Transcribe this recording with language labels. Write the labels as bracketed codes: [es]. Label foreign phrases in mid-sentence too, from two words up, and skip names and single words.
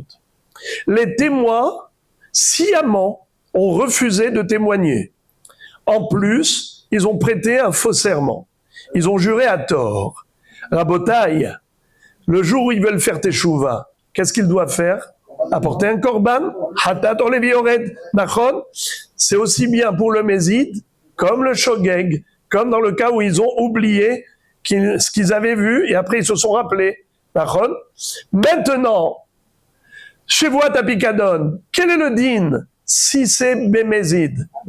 [fr] Les témoins, sciemment, ont refusé de témoigner. En plus, ils ont prêté un faux serment. Ils ont juré à tort. Rabotai, le jour où ils veulent faire teshuva, qu'est-ce qu'ils doivent faire? Apporter un [he] קרבן, חטאת עולה ויורד, נכון. [fr] C'est aussi bien pour le Mézid, comme le Shogeg, comme dans le cas où ils ont oublié ce qu'ils avaient vu et après ils se sont rappelés. Nachon. Maintenant, [he] שבועת הפקדון, [fr] quel est le din si c'est Bémézid?